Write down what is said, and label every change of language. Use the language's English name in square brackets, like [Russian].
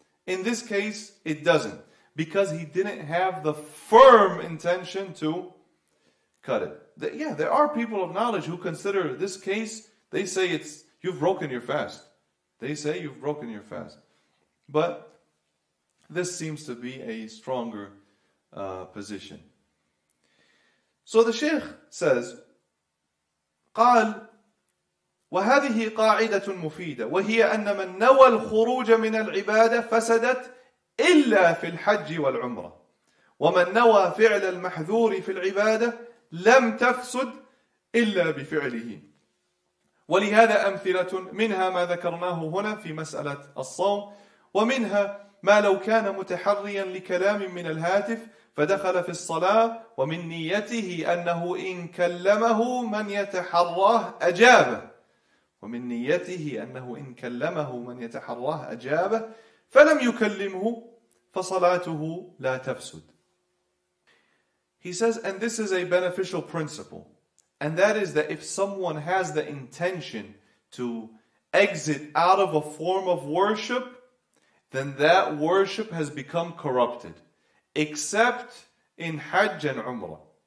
[English] In this case, it doesn't. Because he didn't have the firm intention to cut it. There are people of knowledge who consider this case, they say you've broken your fast. They say you've broken your fast. But this seems to be a stronger position. So the Shaykh says, [Arabic] قال وهذه قاعدة مفيدة وهي أن من نوى الخروج من العبادة فسدت إلا في الحج والعمرة ومن نوى فعل المحذور في العبادة لم تفسد إلا بفعله. ولهذا أمثلة منها ما ذكرناه هنا في مسألة الصوم، ومنها ما لو كان متحريا لكلام من الهاتف فدخل في الصلاة ومن نيته أنه إن كلمه من يتحراه أجابه ومن نيته أنه إن كلمه من يتحراه أجابه فلم يكلمه فصلاته لا تفسد. [English] He says, and this is a beneficial principle, and that is that if someone has the intention to exit out of a form of worship, then that worship has become corrupted, except in Hajj and Umrah.